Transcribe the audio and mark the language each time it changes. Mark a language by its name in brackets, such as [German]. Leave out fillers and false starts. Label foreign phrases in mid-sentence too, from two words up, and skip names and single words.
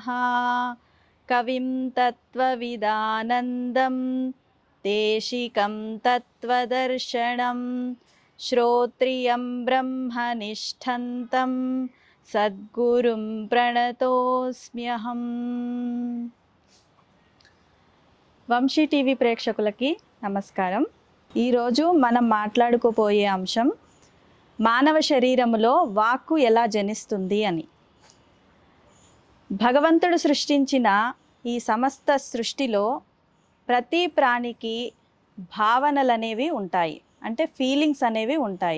[Sanskrit] कविं तत्त्वविदानन्दं देशिकं तत्त्वदर्शनं श्रोत्रियं ब्रह्मनिष्ठन्तं सद्गुरुं प्रणतोऽस्म्यहम्। [Telugu] వంశీ టీవీ ప్రేక్షకులకి నమస్కారం. ఈరోజు మనం మాట్లాడుకోబోయే అంశం మానవ శరీరములో వాక్కు ఎలా జనిస్తుంది అని. భగవంతుడు సృష్టించిన ఈ సమస్త సృష్టిలో ప్రతి ప్రాణికి భావనలు అనేవి ఉంటాయి, అంటే ఫీలింగ్స్ అనేవి ఉంటాయి.